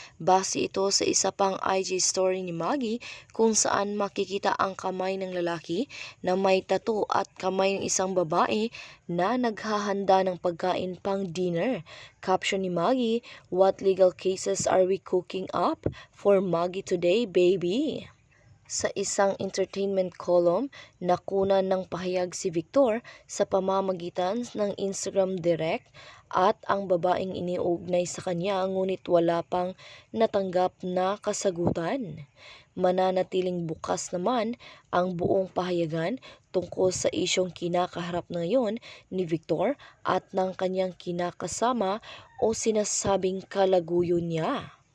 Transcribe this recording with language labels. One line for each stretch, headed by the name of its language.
Filipino: Base ito sa isa pang IG story ni Maggie kung saan makikita ang kamay ng lalaki na may tattoo at kamay ng isang babae na naghahanda ng pagkain pang dinner. Caption ni Maggie,
English: "What legal cases are we cooking up for Maggie today, baby?"
Filipino: Sa isang entertainment column, nakunan ng pahayag si Victor sa pamamagitan ng Instagram Direct. at ang babaeng iniugnay sa kanya ngunit wala pang natanggap na kasagutan. Mananatiling bukas naman ang buong pahayagan tungkol sa isyong kinakaharap ngayon ni Victor at ng kanyang kinakasama o sinasabing kalaguyo niya.